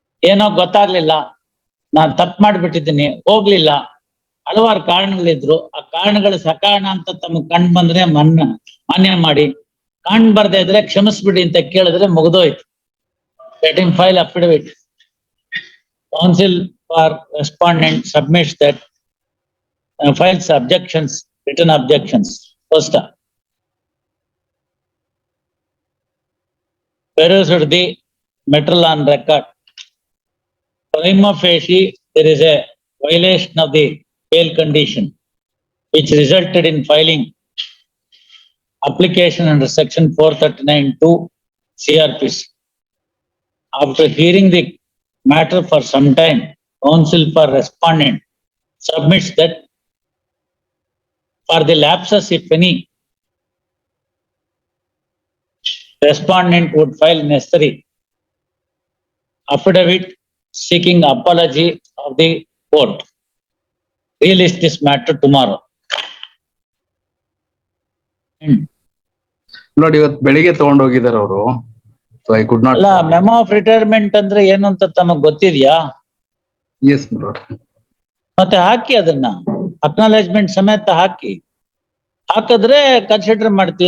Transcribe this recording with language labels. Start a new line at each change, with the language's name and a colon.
Kannada: ಏನೋ ಗೊತ್ತಾಗ್ಲಿಲ್ಲ, ನಾನ್ ತಪ್ಪು ಮಾಡ್ಬಿಟ್ಟಿದ್ದೀನಿ, ಹೋಗ್ಲಿಲ್ಲ, ಹಲವಾರು ಕಾರಣಗಳಿದ್ರು. ಆ ಕಾರಣಗಳು ಸಕಾರಣ ಅಂತ ತಮಗ್ ಕಂಡು ಬಂದ್ರೆ ಮಾನ್ಯ ಮಾಡಿ, ಕಂಡು ಬರ್ದೇ ಇದ್ರೆ ಕ್ಷಮಿಸ್ಬಿಡಿ ಅಂತ ಕೇಳಿದ್ರೆ ಮುಗಿದೋಯ್ತು.
English: Let him file affidavit. Counsel for respondent submits that files objections, written objections. First, perused the matter on record. Prima facie, there is a violation of the bail condition, which resulted in filing application under section 439(2) CRPC. After hearing the matter for some time, counsel for respondent submits that for the lapses, if any, respondent would file necessary affidavit seeking apology of the court. Release this matter tomorrow.
Kannada: ನೋಡಿ, ಇವತ್ತು ಬೆಳಿಗ್ಗೆ ತಗೊಂಡೋಗಿದ್ದಾರೆ ಅವರು.
English: So I could not.
Kannada: ಅಲ್ಲ, memo of retirement ಅಂದ್ರೆ ಏನು ಅಂತ ತಮಗ್ ಗೊತ್ತಿದ್ಯಾ?
English: Yes my lord.
Kannada: ಮತ್ತೆ ಹಾಕಿ, ಅದನ್ನ ಅಕ್ನಾಲೇಜ್ಮೆಂಟ್ ಸಮೇತ ಹಾಕಿ. ಹಾಕಿದ್ರೆ ಕನ್ಸಿಡರ್ ಮಾಡ್ತೀವಿ.